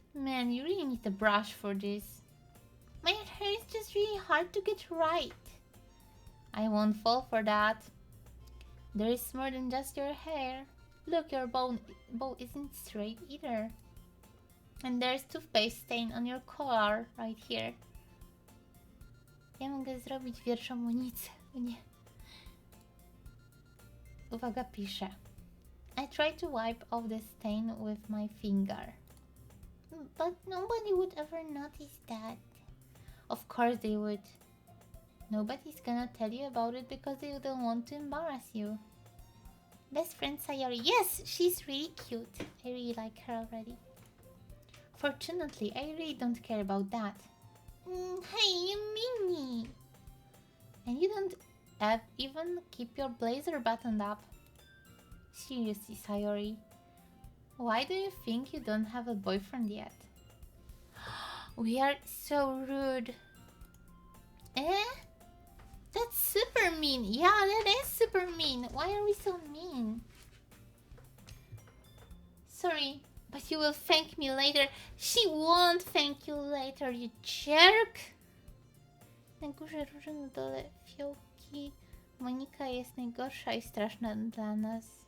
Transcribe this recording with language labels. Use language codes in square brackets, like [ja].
[en] Man, you really need a brush for this. My hair is just really hard to get right. I won't fall for that. There is more than just your hair. Look, your bow isn't straight either. And there's toothpaste stain on your collar right here. [pl] Ja mogę zrobić wierszomunicę. Nie. Uwaga, piszę. [en] I tried to wipe off the stain with my finger. But nobody would ever notice that. Of course they would. Nobody's gonna tell you about it because they don't want to embarrass you. Best friend Sayori. Yes, she's really cute. I really like her already. Fortunately, I really don't care about that. Hey, you mean me. And you don't even keep your blazer buttoned up. Seriously, Sayori. Why do you think you don't have a boyfriend yet? We are so rude. Eh? That's super mean. Yeah, that is super mean. Why are we so mean? Sorry, but you will thank me later. She won't thank you later, you jerk. [pl] Na górze róży, na dole fiołki. Monika jest najgorsza i straszna dla nas.